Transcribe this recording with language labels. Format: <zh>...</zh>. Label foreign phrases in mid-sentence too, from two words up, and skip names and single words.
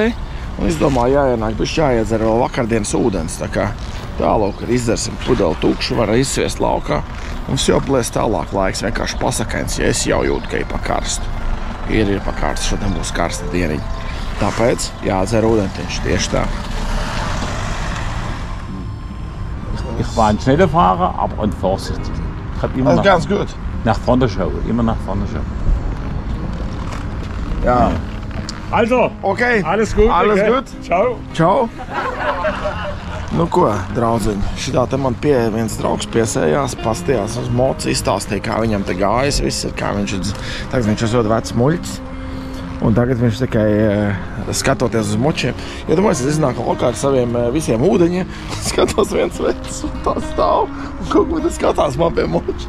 <lv>Un es domāju, jāienāk, bišķi jāiedzer vēl vakardienas ūdens. Tā kā tālūk, izdzersim pudeli tukšu, var izsviest laukā. Un jau blēs tālāk laiks, vienkārši pasakains, ja es jau jūtu, ka ir pa karstu. Ir pa karstu, šodien būs karsta dieniņa. Tāpēc jādzer ūdentiņš, tieši tā.</lv> <de>Ich war ein schneller Fahrer, aber unvorsichtig. Ich habe immer ganz gut. Nach vorne schauen, immer nach vorne schauen. Ja. Also, okay. Alles gut. Alles okay. gut. Ciao.</de> <lv>Čau. Nu ko, draudziņi, šitā te man viens draugs piesējās, pastījās uz mocu, izstāstīja, kā viņam te gājas, viss ir, kā viņš ir ļoti vecs muļķis. Un tagad viņš tikai skatoties uz močiem. Ja domāju, es iznāku lokā ar saviem visiem ūdeņiem, skatos viens vecs un tā stāv, un kaut ko te skatās man pie moča.</lv>